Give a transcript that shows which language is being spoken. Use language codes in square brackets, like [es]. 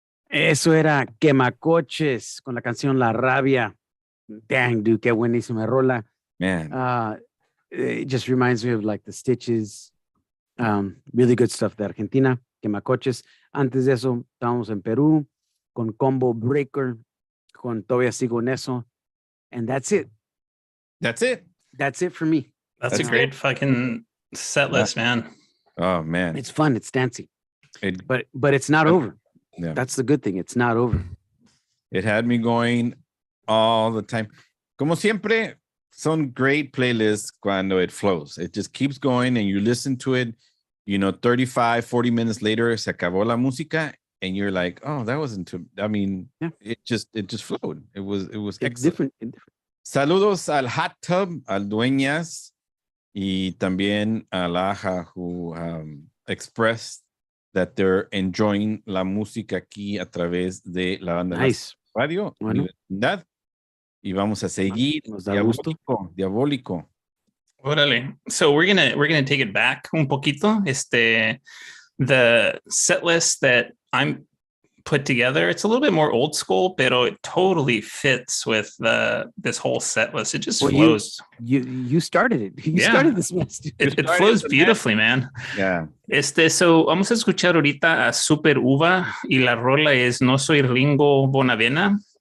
[es] Eso era Quemacoches con la canción La Rabia. Dang, dude, qué buenísima rola. [en] Man. It just reminds me of like the Stitches. Really good stuff de Argentina, Quemacoches. [es] Antes de eso, estábamos en Perú con Combo Breaker, con Todavía Sigo en Eso. [en] And that's it. That's it. That's it for me. That's a great fucking set list, man. Oh, man. It's fun. It's dancing. But it's not over. Yeah. That's the good thing. It's not over. It had me going all the time. Como siempre, son great playlists cuando it flows. It just keeps going and you listen to it, 35, 40 minutes later, se acabó la música and you're like, oh, that wasn't too, I mean, yeah. it just flowed. It was it's different. [es] Saludos al Hot Tub, al Dueñas, y también a Laja, who expressed that they're enjoying la música aquí a través de la banda [en] nice. [es] Radio Universidad. Y vamos a seguir. Nos da gusto. Diabólico. [en] Órale. So we're gonna take it back un poquito. The set list that I'm put together, it's a little bit more old school, pero it totally fits with this whole set list. It just flows. You started it. You started this mess. It flows beautifully, man. Yeah. [es] So vamos a escuchar ahorita a Super Uva y la rola es No Soy Ringo Bonavena.